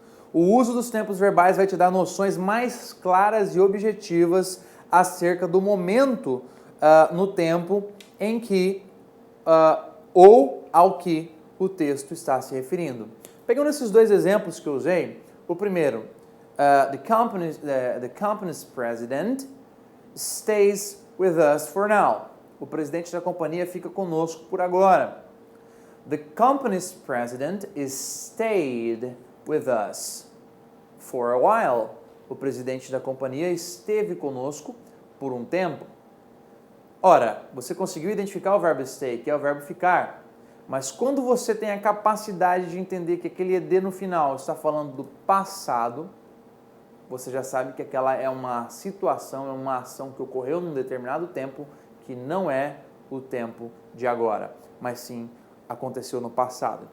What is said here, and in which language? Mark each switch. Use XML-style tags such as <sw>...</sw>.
<pt>O uso dos tempos verbais vai te dar noções mais claras e objetivas acerca do momento no tempo em que ou ao que o texto está se referindo. Pegando esses dois exemplos que eu usei, o primeiro,</pt> <en>the company's president stays with us for now.</en> <pt>O presidente da companhia fica conosco por agora.</pt> <en>The company's president stayed with us for a while.</en> <pt>O presidente da companhia esteve conosco por um tempo. Ora, você conseguiu identificar o verbo stay, que é o verbo ficar. Mas quando você tem a capacidade de entender que aquele ed no final está falando do passado, você já sabe que aquela é uma situação, é uma ação que ocorreu num determinado tempo, que não é o tempo de agora, mas sim aconteceu no passado.</pt>